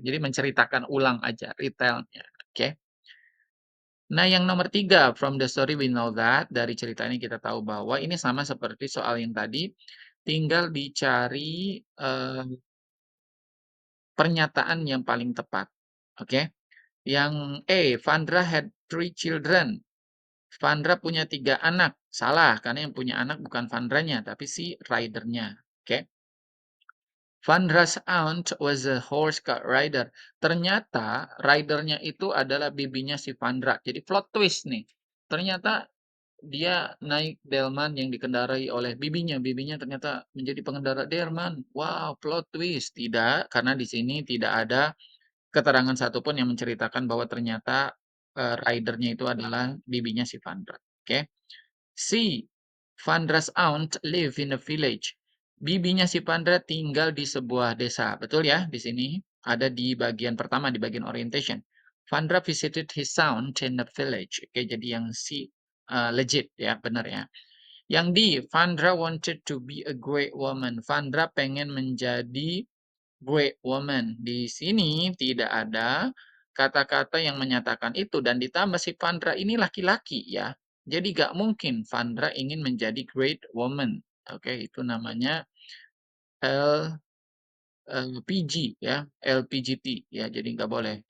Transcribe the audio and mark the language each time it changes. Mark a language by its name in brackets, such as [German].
[Indonesian] Jadi menceritakan ulang aja, retell-nya, oke. Nah, yang nomor 3, [English] from the story we know that, [Indonesian] dari cerita ini kita tahu bahwa ini sama seperti soal yang tadi, tinggal dicari, pernyataan yang paling tepat, oke. Yang A, [English] Vandra had 3 children. [Indonesian] Vandra punya 3 anak. Salah, karena yang punya anak bukan Vandranya, tapi si rider-nya, oke. [English] Vandra's aunt was a horse car rider. [Indonesian] Ternyata rider-nya itu adalah bibinya si Vandra. Jadi plot twist nih. Ternyata dia naik delman yang dikendarai oleh bibinya. Bibinya ternyata menjadi pengendara delman. Wow, plot twist. Tidak, karena di sini tidak ada keterangan satupun yang menceritakan bahwa ternyata rider-nya itu adalah bibinya si Vandra. Oke. [English] C, Vandra's aunt live in a village. [Indonesian] Bibinya si Vandra tinggal di sebuah desa. Betul ya, di sini ada di bagian pertama, di bagian orientation. [English] Vandra visited his aunt in a village. [Indonesian] Oke, jadi yang C legit ya, benar ya. Yang D, [English] Vandra wanted to be a great woman. [Indonesian] Vandra pengen menjadi [English] great woman. [Indonesian] Di sini tidak ada kata-kata yang menyatakan itu dan ditambah si Vandra ini laki-laki ya. Jadi gak mungkin Vandra ingin menjadi [English] great woman. [Indonesian] Oke, itu namanya L PG ya, LPGT ya, jadi nggak boleh.